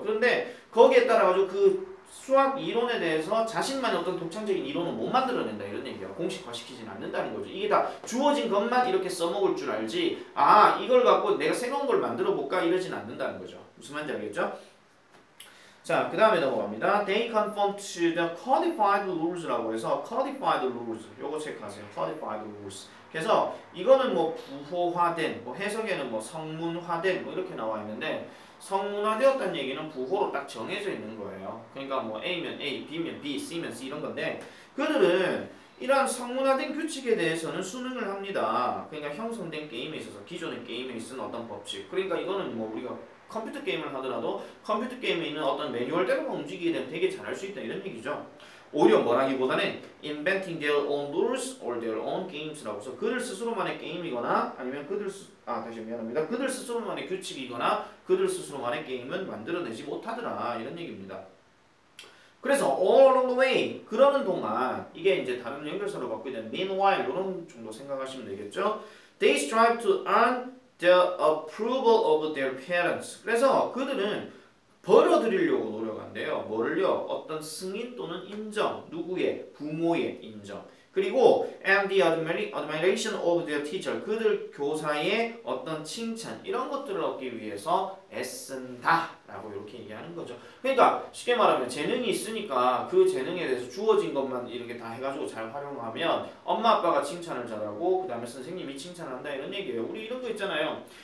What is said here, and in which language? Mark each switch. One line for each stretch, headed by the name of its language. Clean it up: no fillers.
Korean: 그런데 거기에 따라가지고 그 수학 이론에 대해서 자신만의 어떤 독창적인 이론을 못 만들어낸다 이런 얘기야. 공식화시키지는 않는다는 거죠. 이게 다 주어진 것만 이렇게 써먹을 줄 알지 아 이걸 갖고 내가 새로운 걸 만들어 볼까 이러진 않는다는 거죠. 무슨 말인지 알겠죠? 자, 그 다음에 넘어갑니다.
English: They conform to the codified rules
Korean: 라고 해서
English: codified rules
Korean: 요거 체크하세요.
English: codified rules.
Korean: 그래서 이거는 뭐 부호화된, 뭐 해석에는 뭐 성문화된 뭐 이렇게 나와 있는데 성문화되었다는 얘기는 부호로 딱 정해져 있는 거예요. 그러니까 뭐 A면 A, B면 B, C면 C 이런 건데 그들은 이러한 성문화된 규칙에 대해서는 수능을 합니다. 그러니까 형성된 게임에 있어서 기존의 게임에 있는 어떤 법칙. 그러니까 이거는 뭐 우리가 컴퓨터 게임을 하더라도 컴퓨터 게임에 있는 어떤 매뉴얼대로만 움직이게 되면 되게 잘할 수 있다 이런 얘기죠. 오히려 뭐라기보다는
English: inventing their own rules or their own games
Korean: 라고 해서 그들 스스로만의 게임이거나 아니면 그들 스스로만의 규칙이거나 그들 스스로만의 게임은 만들어내지 못하더라 이런 얘기입니다. 그래서
English: all along the way
Korean: 그러는 동안 이게 이제 다른 연결사로 바꾸게 되는 meanwhile 이런 정도 생각하시면 되겠죠.
English: They strive to earn the approval of their parents.
Korean: 그래서 그들은 벌어들이려고 노력한대요. 뭐를요? 어떤 승인 또는 인정. 누구의? 부모의 인정. 그리고
English: and the admiration of their teacher.
Korean: 그들 교사의 어떤 칭찬 이런 것들을 얻기 위해서 애쓴다 라고 이렇게 얘기하는 거죠. 그러니까 쉽게 말하면 재능이 있으니까 그 재능에 대해서 주어진 것만 이렇게 다 해가지고 잘 활용하면 엄마 아빠가 칭찬을 잘하고 그 다음에 선생님이 칭찬을 한다 이런 얘기예요. 우리 이런 거 있잖아요.